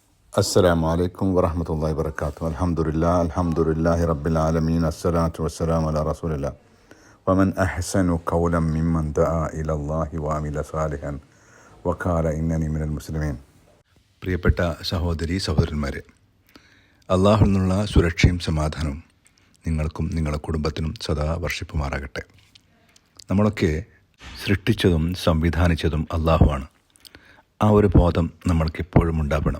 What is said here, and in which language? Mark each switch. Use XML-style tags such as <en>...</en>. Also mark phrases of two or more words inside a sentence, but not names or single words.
<ar>السلام عليكم ورحمة الله وبركاته. الحمد لله رب العالمين. الصلاة والسلام على رسول الله. ومن أحسن قولا ممن دعا إلى الله وعمل صالحا وقال إنني من المسلمين.</ar> <ml>പ്രിയപ്പെട്ട സഹോദരീ സഹോദരന്മാരെ, അള്ളാഹുവിൽ നിന്നുള്ള സുരക്ഷയും സമാധാനവും നിങ്ങൾക്കും നിങ്ങളുടെ കുടുംബത്തിനും സദാ വർഷിപ്പുമാറാകട്ടെ. നമ്മളൊക്കെ സൃഷ്ടിച്ചതും സംവിധാനിച്ചതും അള്ളാഹുവാണ്. ആ ഒരു ബോധം നമ്മൾക്കെപ്പോഴും ഉണ്ടാവണം.</ml>